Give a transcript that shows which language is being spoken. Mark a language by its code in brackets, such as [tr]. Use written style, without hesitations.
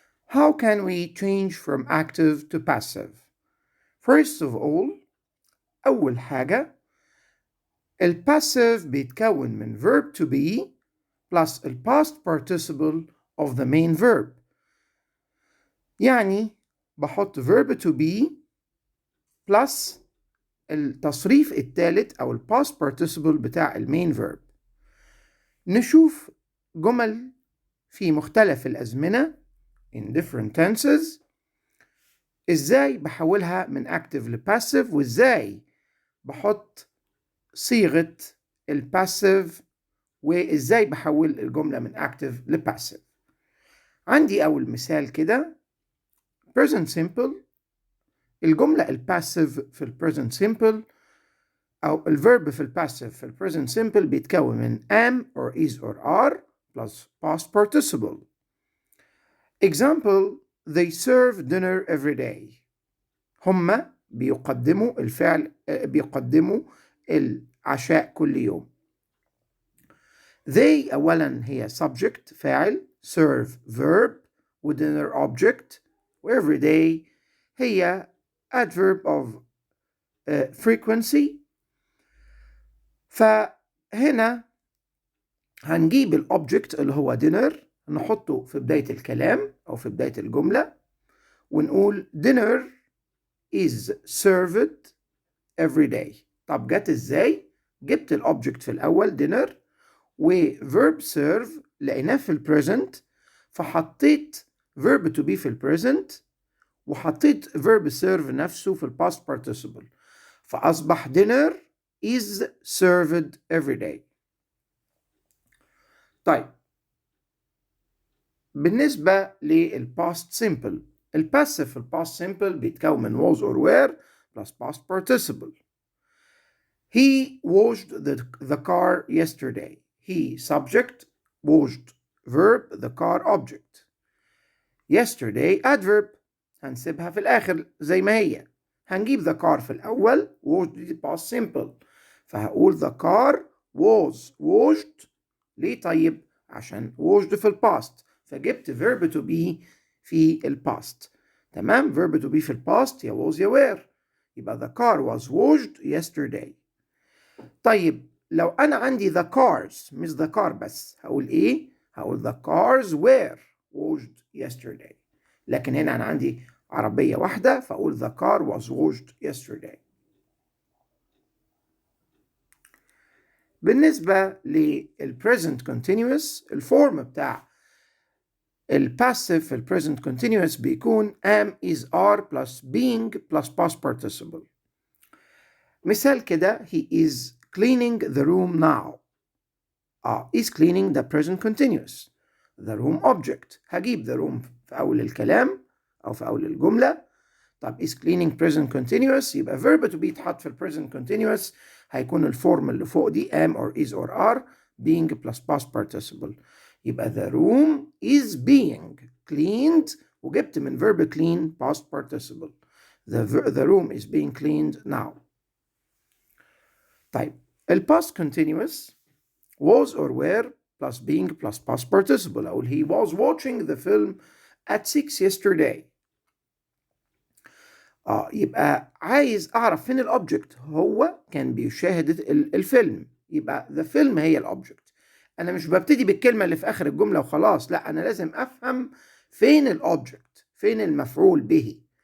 [en] How can we change from active to passive? First of all, [ar] أول حاجة الباسيف بيتكون من [en] verb to be plus the past participle of the main verb. [ar] يعني بحط [en] verb to be plus [ar] التصريف الثالث أو [en] past participle [ar] بتاع المين verb. نشوف جمل في مختلف الأزمنة [en] in different tenses [ar] إزاي بحولها من active لpassive وإزاي بحط صيغة الباسيف وإزاي بحول الجملة من active لpassive. عندي أول مثال كده present simple. الجملة الباسيف في البريزنت سيمبل أو الفيرب في الباسيف في البريزنت سيمبل بيتكون من [en] am or is or are plus past participle. Example: they serve dinner every day. [ar] هما بيقدموا الفعل بيقدموا العشاء كل يوم. [en] They [ar] أولا هي [en] subject فاعل serve verb و dinner object و every day هي adverb of frequency. [ar] فهنا هنجيب الأوبجكت اللي هو dinner نحطه في بداية الكلام أو في بداية الجملة ونقول [en] dinner is served every day. [ar] طب جت إزاي؟ جبت الأوبجكت في الأول dinner وverb serve لقيناه في البريزنت فحطيت verb to be في البريزنت وحطيت verb serve نفسه في الباست participle فأصبح [en] dinner is served every day. [ar] طيب بالنسبة [en] للpast simple الباسيف في الpast simple بيتكون من was or were plus past participle. He washed the car yesterday. He subject washed verb the car object. Yesterday adverb [ar] هنسيبها في الآخر زي ما هي [en] هنجيب the car في الأول washed دي past simple فهقول the car was washed. [ar] ليه طيب؟ عشان washed في الباست فجبت verb to be في الباست. تمام؟ [en] verb to be في الباست يا was يا were يبقى the car was washed yesterday. [ar] طيب لو أنا عندي the cars مش the car بس هقول إيه؟ هقول [en] the cars were washed yesterday. [ar] لكن هنا أنا عندي عربية واحدة فأقول [en] the car was washed yesterday. بالنسبة للpresent continuous [ar] الفورم بتاع الباسيف [en] في البريزنت continuous بيكون am is are plus being plus past participle. [ar] مثال كده [en] he is cleaning the room now. is cleaning the present continuous. the room object [ar] هجيب the room في أول الكلام أو في أول الجملة. طب is cleaning present continuous يبقى verb to be يتحط في present continuous هيكون الفورم اللي فوق دي [en] am or is or are being plus past participle. [ar] يبقى [en] the room is being cleaned وجبت من verb clean past participle. The room is being cleaned now. [ar] طيب [en] past continuous was or were plus being plus past participle أقول he was watching the film at 6 yesterday. [ar] يبقى عايز أعرف فين الأوبجكت هو كان بيشاهد الفيلم يبقى [en] the film [ar] هي الأوبجكت. أنا مش ببتدي بالكلمة اللي في آخر الجملة وخلاص لا أنا لازم أفهم فين الأوبجكت فين المفعول به.